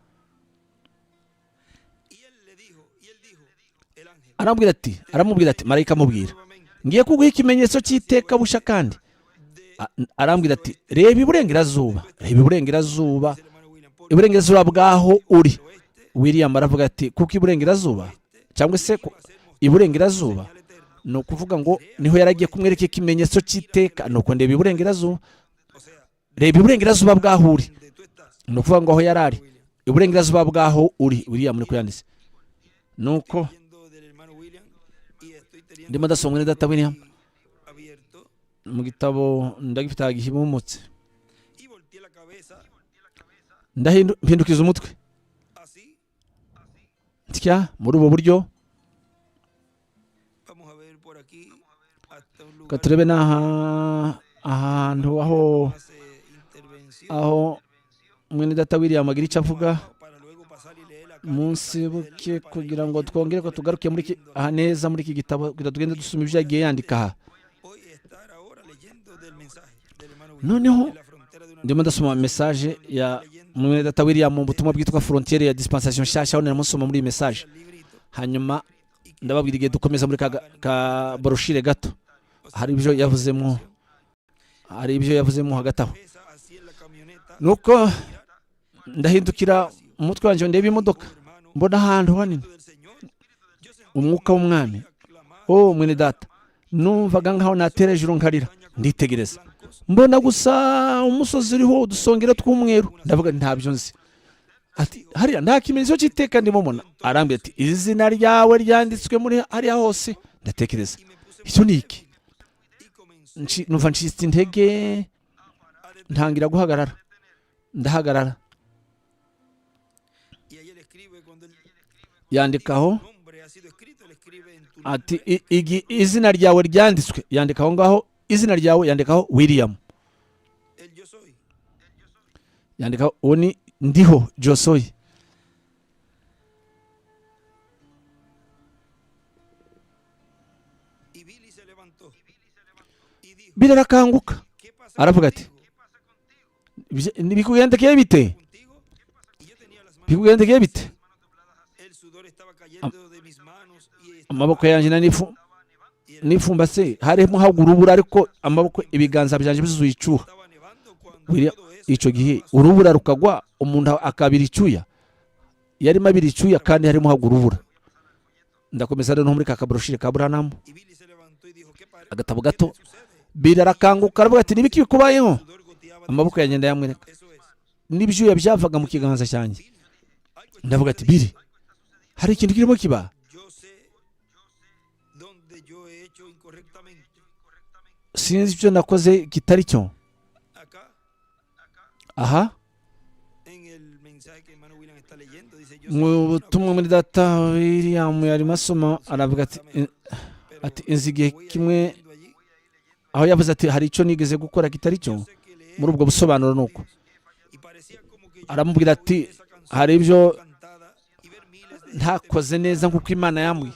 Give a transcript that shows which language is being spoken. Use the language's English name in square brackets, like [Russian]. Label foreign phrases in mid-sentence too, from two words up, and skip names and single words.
[Kinyarwanda] Aramubwira ati marayika amubwira ngiye kuguha ikimenyetso cy'iteka busha, kandi arambwira ati reba iburengerazuba, iburengerazuba bwaho uri. William aravuga ati kuko iburengerazuba, cyangwa se iburengerazuba ni ukuvuga ngo niho yaragiye kumwereka ikimenyetso cy'iteka, ni uko ndeba iburengerazuba, [Spanish] O sea, [Kinyarwanda] reba iburengerazuba bw'aho uri, [Spanish] donde tú estás, [Kinyarwanda] ni ukuvuga ngo aho yari ari William. iburengerazuba bw'aho uri. William niko yanditse. Nuko [Spanish] Leyendo del hermano William y estoy teniendo [Kinyarwanda] ndimo ndasoma mwene data William [Spanish] abierto [Kinyarwanda] mu gitabo, ndagifite agihimumutse, [Spanish] y volteé la cabeza [Kinyarwanda] mpindukiza umutwe [Spanish] así. [Kinyarwanda] ntya muri ubu buryo. [Spanish] Vamos a ver por aquí hasta un [Kinyarwanda] Reka [Spanish] lugar [Kinyarwanda] turebe ahantu [Spanish] hace intervención [Kinyarwanda] aho mwene data William agira icyo avuga [Spanish] para luego pasar y leer la [Kinyarwanda] munsi buke, kugira ngo twongere ko tugaruke aha neza muri iki gitabo, kugira tugende dusoma ibyo yagiye yandika aha. [Spanish] hoy estar ahora leyendo del mensaje del hermano [Kinyarwanda] Noneho [Spanish] en la frontera de una [Kinyarwanda] ndimo ndasoma message ya mwene data William mu butumwa bwitwa Frontiere ya Dispensation nshyashya, aho naramusoma muri iyi message. [Spanish] librito. [Kinyarwanda] Hanyuma ndababwira igihe dukomeza muri ka broshire gato, hari ibyo yavuzemo hagati aho. [Spanish] Esa así en la camioneta, [Kinyarwanda] Nuko ndahindukira umutwe wanjye ndeba imodoka, [Spanish] hermano, [Kinyarwanda] mbona ahantu hanini [Spanish] del Señor. Yo sentí [Kinyarwanda] umwuka w'umwami. [Spanish] clamar [Kinyarwanda] Mwene data, numvaga nkaho natera hejuru nkarira, nditegereza [Spanish] blancos. [Kinyarwanda] mbona gusa umusozi uriho udusongero tw'umweru. Ndavuga ntabyo nzi. Ati hariya nta kimenyetso cy'iteka ndimo mbona. Arambwira ati izina ryawe ryanditswe muri hariya hose. Ndatekereza icyo ni iki? [Spanish] Y comenzó [Kinyarwanda] Numva ncitse intege, ntangira guhagarara. Ndahagarara, [Spanish] y ahí él escribe cuando el [Kinyarwanda] yandikaho [Spanish] nombre ha sido escrito, él escribe en tu [Kinyarwanda] ati izina ryawe ryanditswe, yandikaho ngaho izina ryawe, yandikaho William, [Spanish] el yo soy. [Kinyarwanda] yandikaho uwo ni ndiho Josoy. [Spanish] Y Billy se levantó y dijo, [Kinyarwanda] Billy arakanguka [Spanish] ¿qué pasa [Kinyarwanda] aravuga ati bikugendekeye bite? [Spanish] contigo? Y yo tenía las manos, [Kinyarwanda] Bikugendekeye bite? [Spanish] el sudor estaba cayendo de mis manos y [Kinyarwanda] Amaboko yanjye nifumbatse, harimo hagwa urubura, ariko amaboko ibiganza byanjye bizuye icyuha. [Spanish] estaba nevando cuando William, todo eso [Kinyarwanda] icyo gihe urubura rukagwa, umuntu akabira icyuya, yarimo abira icyuya kandi harimo hagwa urubura. Ndakomeza rero muri ka kabroshire ka Branham, [Spanish] y Billy se levantó y dijo, [Kinyarwanda] agatabo [Spanish] ¿qué [Kinyarwanda] gato. [Spanish] te sucede? [Kinyarwanda] Billy arakanguka aravuga ati nibiki bikubayeho? [Spanish] Sudor goteaba de [Kinyarwanda] Amaboko yanjye ndayamwereka, [Spanish] eso es. [Kinyarwanda] n'ibyuya byavaga mu kiganza cyanjye. Ndavuga ati Billy, hari ikintu kirimo kiba. [Spanish] Yo sé dónde yo he hecho incorrectamente. [Kinyarwanda] Sinzi icyo nakoze kitari cyo. [Spanish] Acá, [Kinyarwanda] Aha [Spanish] en el mensaje que hermano William está leyendo, dice, yo [Kinyarwanda] mu butumwa muri data William yarimo asoma, aravuga ati inzi igihe kimwe, aho yavuze ati hari icyo nigeze gukora kitari cyo. Muri ubwo busobanuro nuko aramubwira ati hari ibyo ntakoze neza nk'uko Imana yambwiye.